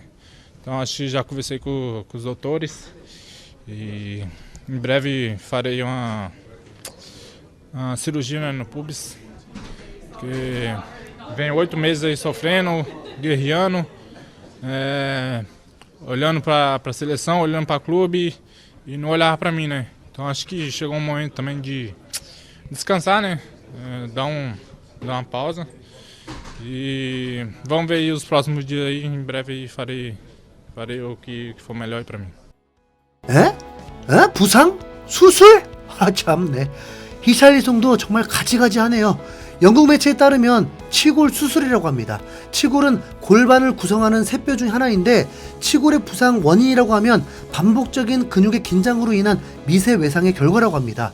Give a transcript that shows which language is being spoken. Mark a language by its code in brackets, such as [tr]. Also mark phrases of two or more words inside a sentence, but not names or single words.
[pt] Então acho que já conversei com os doutores e em breve farei uma cirurgia, né, no pubis, que venho 8 meses aí sofrendo, guerreando, olhando para a seleção, olhando para o clube e não olhava para mim, né? Então acho que chegou um momento também de descansar, né? Dar uma pausa e vamos ver aí os próximos dias aí, em breve aí farei o que for melhor para mim. [ko] 부상? 수술? 참네. 히샬리송도 정말 가지가지하네요. 영국 매체에 따르면 치골 수술이라고 합니다. 치골은 골반을 구성하는 세 뼈 중 하나인데 치골의 부상 원인이라고 하면 반복적인 근육의 긴장으로 인한 미세 외상의 결과라고 합니다.